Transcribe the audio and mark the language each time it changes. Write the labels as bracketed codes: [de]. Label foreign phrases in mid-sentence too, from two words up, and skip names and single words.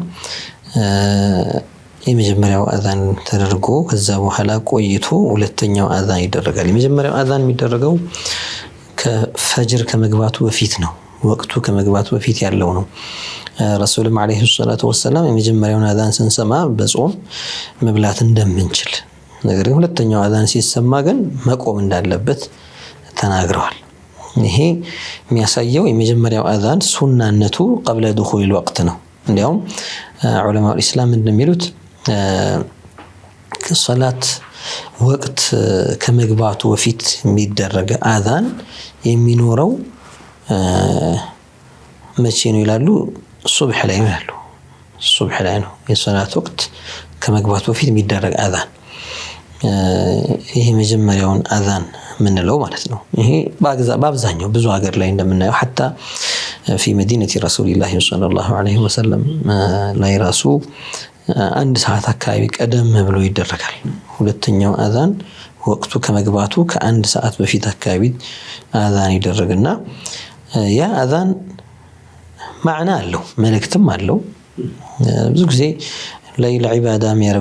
[am] የመጀመሪያው አዛን ተደርጎ ከዛ በኋላ ቆይቶ ሁለተኛው አዛን ይደረጋል። የመጀመሪያው አዛን የሚደረገው ከፈጅር ከመግባቱ በፊት ነው። ወቅቱ ከመግባቱ በፊት ያለው ነው። ረሱልም [ar] عليه الصلاة والسلام [am] የመጀመሪያውን አዛን ስንሰማ በጾም መብላት እንደምንችል ነገር ግን ሁለተኛው አዛን ሲሰማ ግን መቆም እንዳለበት ተናግረዋል። ይሄ የሚያሳየው የመጀመሪያው አዛን ሱናነቱ [ar] قبل دخول الوقت [am] ነው። እንዲያውም ዑለማው ኢስላም እንደሚሉት ከሶላት ወቅት ከመግባቱ በፊት የሚደረግ አዛን የሚኖረው መቼ ነው ይላሉ? ሱብህ ላይ ይላሉ። ሱብህ ላይ ነው የሶላት ወቅት ከመግባቱ በፊት የሚደረግ አዛን። ይሄ መጀመሪያውን አዛን ምንለው ማለት ነው። ይሄ በአብዛኛው ብዙ ሀገር ላይ እንደምናየው [ar] حتى في مدينة رسول الله صلى الله عليه وسلم [am] ላይ ራሱ አንድ ሰዓት አካባቢ ቀደም ብሎ ይደረጋል። ሁለተኛው አዛን ወቅቱ ከመግባቱ ከአንድ ሰዓት በፊት አካባቢ አዛን ይደረግና ያ አዛን ማዕና አለው፣ መልእክትም አለው። ብዙ ጊዜ ለይል ዒባዳ የሚያደርጉ